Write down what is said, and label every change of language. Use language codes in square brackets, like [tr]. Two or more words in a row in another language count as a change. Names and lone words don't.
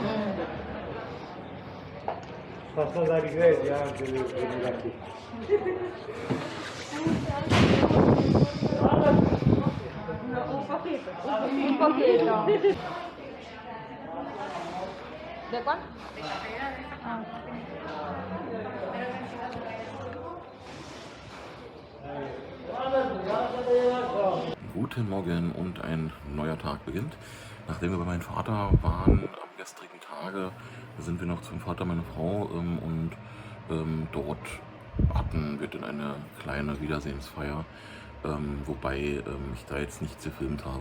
[es] Pasó a dar iglesia antes de venir aquí. Un poquito. ¿De cuál? Ah. [de] Guten Morgen und ein neuer Tag beginnt. Nachdem wir bei meinem Vater waren am gestrigen Tage, sind wir noch zum Vater meiner Frau und dort hatten wir dann eine kleine Wiedersehensfeier, wobei ich da jetzt nichts gefilmt habe.